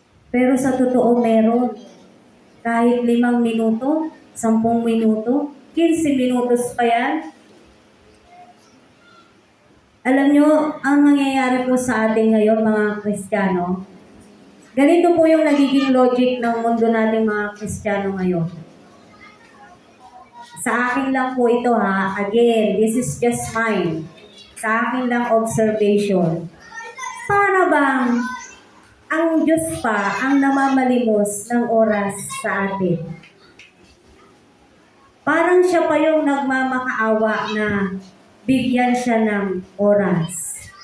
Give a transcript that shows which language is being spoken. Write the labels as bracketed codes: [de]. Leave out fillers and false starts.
[tl] Pero sa totoo meron. Kahit 5 minuto, 10 minuto, 15 minutos pa yan. Alam nyo, ang nangyayari po sa atin ngayon, mga Kristiyano, ganito po yung nagiging logic ng mundo nating mga Kristiyano ngayon. Sa akin lang po ito ha, [en] again, this is just mine. [tl] Sa akin lang observation. Para bang ang Diyos pa ang namamalimos ng oras sa atin? Parang siya pa yung nagmamakaawa na bigyan siya ng oras.